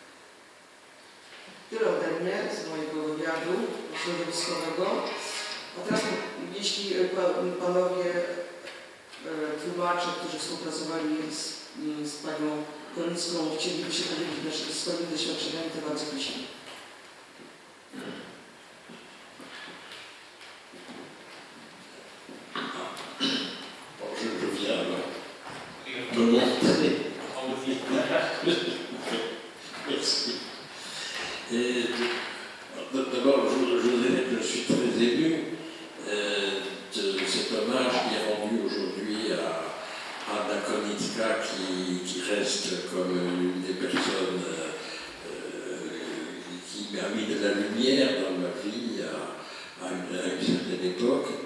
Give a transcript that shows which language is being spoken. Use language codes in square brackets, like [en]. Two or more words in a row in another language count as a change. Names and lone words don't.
[pl] Tyle ode mnie z mojego wywiadu środowiskowego. A teraz, jeśli panowie tłumacze, którzy współpracowali z panią Konicką, chcieliby się podzielić swoimi doświadczeniami, to bardzo prosimy. [fr] Merci. D'abord, je dirais que je suis très ému de cet hommage qui est rendu aujourd'hui à Anna Konicka, qui reste comme une des personnes qui m'a mis de la lumière dans ma vie à une certaine époque.